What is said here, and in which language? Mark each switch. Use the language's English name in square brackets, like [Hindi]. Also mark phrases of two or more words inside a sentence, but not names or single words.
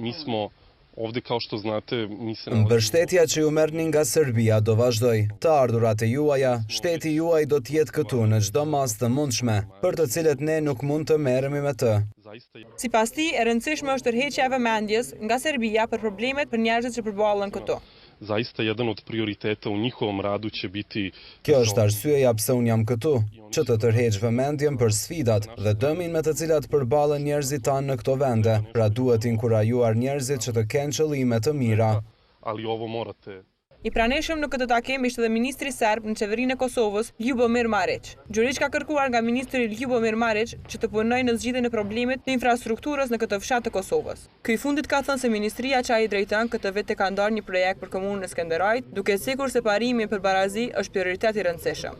[Albanian] Mbështetja që ju merrni nga Serbia do vazhdoj. Të ardhurat e juaja, shteti juaj do të jetë këtu në çdo mas të mundshme, për të cilët ne nuk mund të merremi me të. Sipas tij, e rëndësishme është tërheqja e vëmendjes nga Serbia për problemet për njerëzit që përballen këtu. [Serbian] Zaista jedan od prioriteta u njihovom radu će biti... [Albanian] Kjo është arsyeja pse unë jam këtu, që të tërheq vëmendjen për sfidat dhe dëmin me të cilat përballen njerëzit tanë në këto vende, pra duhet inkurajuar njerëzit që të kenë qëllime të mira. [Serbian] Ali ovo morate... [Albanian] I praneshëm në këtë takim ishte dhe ministri serb në qeverinë e Kosovës, Ljubomir Marić. Gjurić ka kërkuar nga ministri Ljubomir Marić që të punojë në zgjidhjen e problemit të infrastrukturës në këtë fshat të Kosovës. Ky i fundit ka thënë se ministria që ai drejton këtë vit ka ndarë një projekt për komunën e Skenderajit, duke sikur se parimi për barazi është prioritet i rëndësishëm.